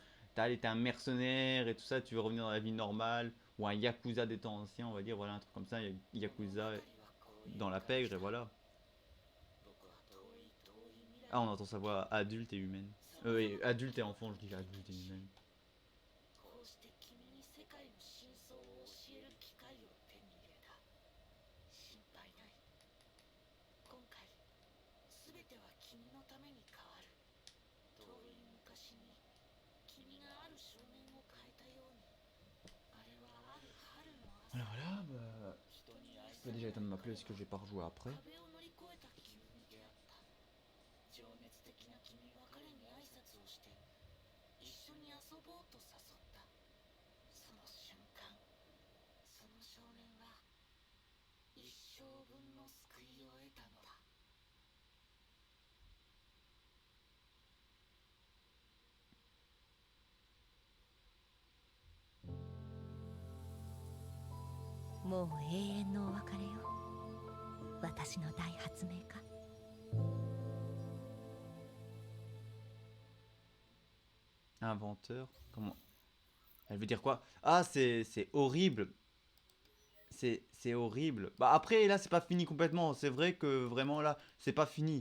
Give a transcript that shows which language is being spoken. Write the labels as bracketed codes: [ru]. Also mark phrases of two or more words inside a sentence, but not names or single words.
[fr] T'es un mercenaire et tout ça, tu veux revenir dans la vie normale, ou un Yakuza des temps anciens, on va dire, voilà, un truc comme ça, Yakuza dans la pègre, et voilà. Ah, on entend sa voix adulte et humaine. Adulte et enfant, je dis adulte et humaine. [ja] こうして君に世界の真相を教える機会を手に入れた。心配ない。今回、すべては君のために変わる。遠い昔に、君がある少年を変えたように。あれはある春の朝。 [fr] Voilà, voilà, bah, Il a déjà été de m'appeler, est-ce que j'ai pas rejoué après? [ja] 壁を乗り越えた君に出会った情熱的な君は彼に挨拶をして一緒に遊ぼうと誘ったその瞬間その少年は一生分の救いを得たのだもう永遠のお別れよ私の大発明家 [fr] Inventeur? Comment? Elle veut dire quoi? Ah, c'est horrible. C'est horrible. Bah après, là, c'est pas fini complètement. C'est vrai que vraiment, là, c'est pas fini.